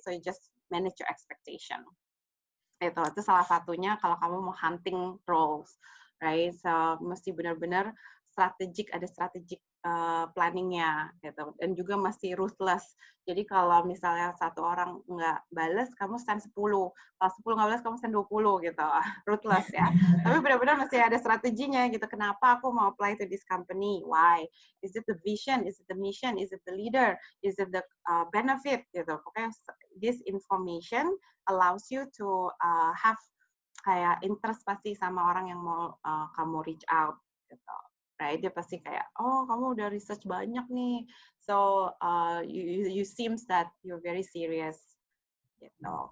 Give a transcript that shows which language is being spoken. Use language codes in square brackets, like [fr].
[en] So you just manage your expectation. [id] Itu salah satunya kalau kamu mau hunting roles, [en] right? [id] So mesti benar-benar ada [en] strategic planningnya [id] gitu, dan juga masih ruthless. Jadi kalau misalnya satu orang nggak balas, kamu [en] send [id] 10. Kalau 10 nggak balas, kamu send 20 gitu. Ruthless ya. Tapi benar-benar masih ada strateginya gitu. Kenapa aku mau [en] apply to this company? Why? Is it the vision? Is it the mission? Is it the leader? Is it the benefit? Gitu. Pokoknya this information allows you to have [id] kayak interest pasti sama orang yang mau kamu [en] reach out gitu. Right? [id] Dia pasti kayak, oh kamu udah research banyak nih, [en] so you seems that you're very serious, [id] gitu.